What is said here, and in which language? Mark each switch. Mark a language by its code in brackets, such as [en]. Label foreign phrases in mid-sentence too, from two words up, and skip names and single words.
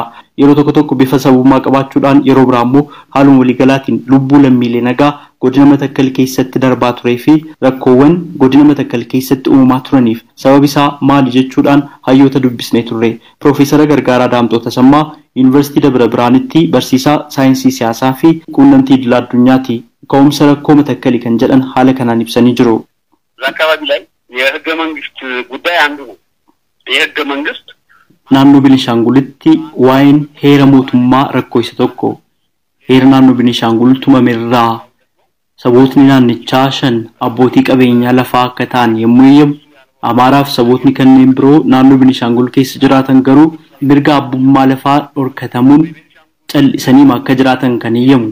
[om] Yeroo tokko bifa sabummaa qabaachuudhaan yeroo biraa immoo haaluma waliigalaatiin lubbuu lammiilee nagaa godina Matakkal keessatti darbaa turee fi rakkoowwan godina Matakkal keessatti uumamaa turaniif sabab isaa maali jechuudhaan hayyoota dubbisnee turre. Piroofeesara Gargaaraa Daamxoo Tasammaa Yuunivarsiitii Dabra Biraanitti barsiisaa saayinsii siyaasaa fi quunnamtii idil addunyaati. Ka'umsa rakkoo Matakkalii kan jedhan haala kanaan ibsanii jiru. [am] አካባቢ ላይ የህገ መንግስት ጉዳይ አንዱ ነው። የህገ መንግስት [om] naannoo Beenishaangulitti waa'een heera mootummaa rakkoo isa tokko. Heera naannoo Beenishaangul tumamerraa sabootni naannichaa 5 abbootii qabeenyaa lafaa akka ta'an yommuu eeyyamu Amaaraaf sabootni kanneen biroo naannoo Beenishaangul keessa jiraatan garuu mirga abbummaa lafaa dhorkatamuun callisanii akka jiraatan kan eeyyamu.